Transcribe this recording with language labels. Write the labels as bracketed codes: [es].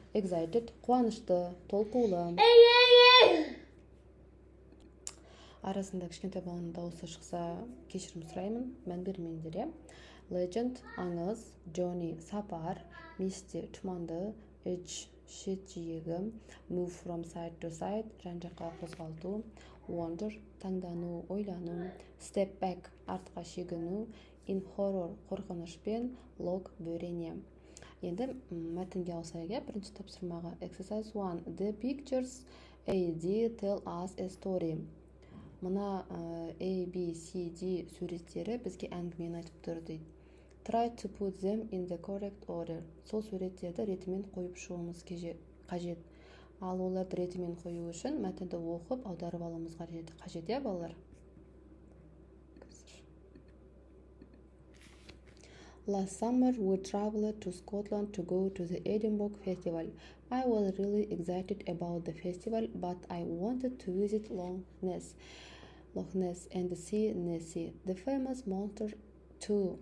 [kk] Excited, қуанышты, толқулы. Арасында кішкентай баланың дауысы шықса, кешірім сұраймын, мән бермеңдер. Legend, аңыз. Journey, сапар. Misty, тұманды. [en] Edge, [kk] шет-жиегі. [en] Move from side to side, [kk] жан-жаққа қозғалту. Wonder, таңдану, ойлану. [en] Step back, [kk] артқа шегіну. [en] In horror, [kk] қорқынышпен. Log, бөрене. Енді мәтінге ауысайық. Бірінші тапсырмаға. Exercise 1. [en] The pictures A, D tell us a story. [kk] Мына A, B, C, D суреттері бізге әңгімені айтып тұр дейді. [en] Try to put them in the correct order. [kk] Сол суреттерді ретімен қойып шығуымыз қажет. Ал оларды ретімен қою үшін мәтінді оқып, аударып алуымыз қажет, балалар? [en] Last summer, we traveled to Scotland to go to the Edinburgh Festival. I was really excited about the festival, but I wanted to visit Loch Ness and see Nessie, the famous monster too.